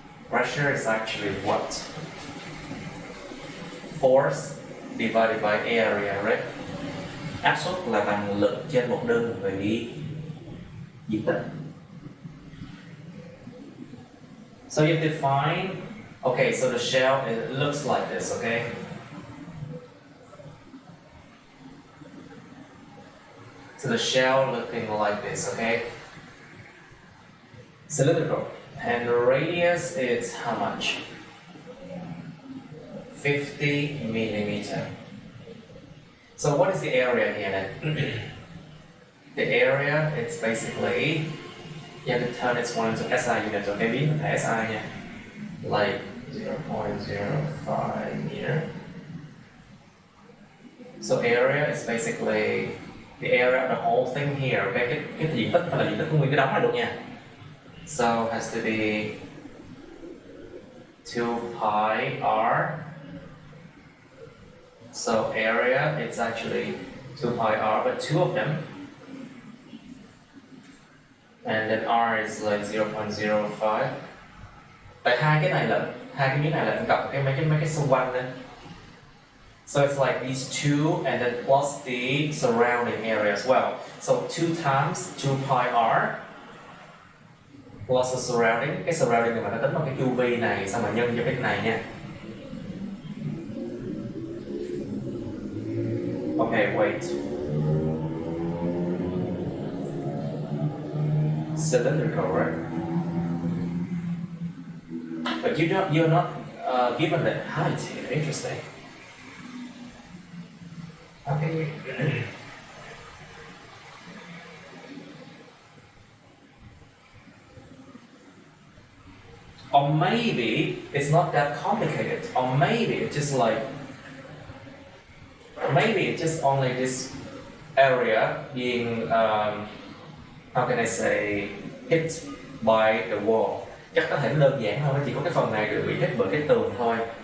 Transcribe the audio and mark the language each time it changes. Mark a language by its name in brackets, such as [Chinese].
[English] Pressure is actually what? Force divided by area, right? [Vietnamese] Áp suất là bằng lực trên một đơn vị diện tích. [English] So you define, okay, so the shell, it looks like this, okay? So the shell looking like this, okay? Cylindrical. And the radius is how much? 50 millimeter. So what is the area here then? The area, it's basically, you have to turn its one into SI unit, okay? [Vietnamese] Biến thành SI nha. [English] Like 0.05 meter. So area is basically the area of the whole thing here, okay? [Vietnamese] Cái diện tích phải là diện tích của nguyên cái đống này luôn nha. [English] So has to be 2 pi r. So area, it's actually 2 pi r, but two of them. And then r is like 0.05. [Vietnamese] Tại hai cái miếng này là cộng cái mấy cái xung quanh nữa. [English] So it's like these two and then plus the surrounding area as well. So 2 times 2 pi r plus the surrounding. [Vietnamese] Cái surrounding này mình đã tính bằng cái chu vi này, xong rồi nhân cho cái này nha. [English] Okay, wait. Cylindrical, right? But you're not given the height here. Interesting. Okay. Or maybe it's not that complicated. Or maybe it's just like, maybe it's just only this area being, how can I say, hit by the wall. [Vietnamese] Chắc có thể đơn giản hơn, chỉ có cái phần này được bị hit bởi cái tường thôi.